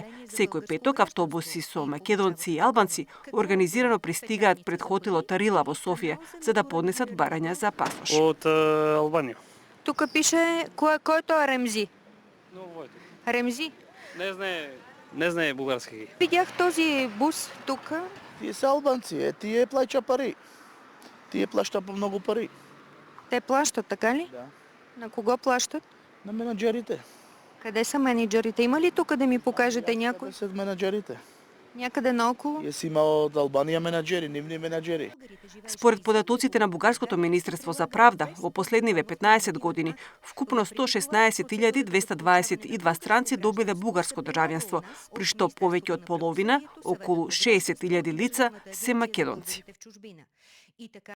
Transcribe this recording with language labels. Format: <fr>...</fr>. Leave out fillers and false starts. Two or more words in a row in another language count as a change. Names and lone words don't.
<mk>Секој петок автобуси со македонци и албанци организирано пристигаат пред хотелот Рила во Софија за да поднесат барања за пасош. Од Албанија. Тука пише кој тоа Ремзи? Ремзи? Не знае бугарски.</mk> <bg>Видях този бус тука.</bg> <mk>Тие се албанци, тие плаќа пари. Тие плаща по многу пари.</mk> <bg>Те плащат, така ли? Да. На кого плащат? На менаџерите. Къде са менеджерите? Има ли тук да ми покажете някой? Къде се менаџерите? Някъде наоколу?</bg> <mk>Јас имал од Албанија менаџери, нивни менаџери. Според податоците на Бугарското министерство за правда, во последниве 15 години, вкупно 116.222 странци добиле бугарско државјанство, при што повеќе од половина, околу 60.000 лица, се македонци.</mk>